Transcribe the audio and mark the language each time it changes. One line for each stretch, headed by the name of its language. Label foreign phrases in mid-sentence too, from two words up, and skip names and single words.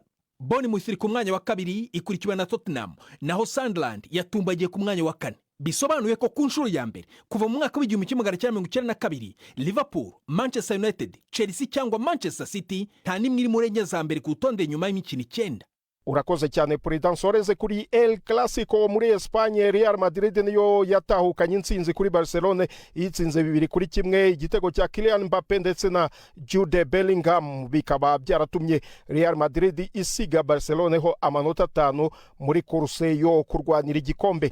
Kinyarwanda: Bournemouth iri ku mwanya wa kabiri ikurikiwe na Tottenham, naho Sunderland yatumbagiye ku mwanya wa 4. Bisobanuye ko ku nshuro ya mbere kuva mu mwaka w'1992 Liverpool, Manchester United, Chelsea cyangwa Manchester City nta nimwe iri muri enye za mbere ku rutonde nyuma y'imikino 9. Urakoze cyane President. Soreze kuri El Clasico muri Espagne, Real Madrid niyo yatahukanye intsinzi kuri Barcelona yitsinze 2-1 igitego cya Kylian Mbappe ndetse na Jude Bellingham bikaba byaratumye Real Madrid isiga Barcelona ho amanota 5 muri course yo kurwanira igikombe.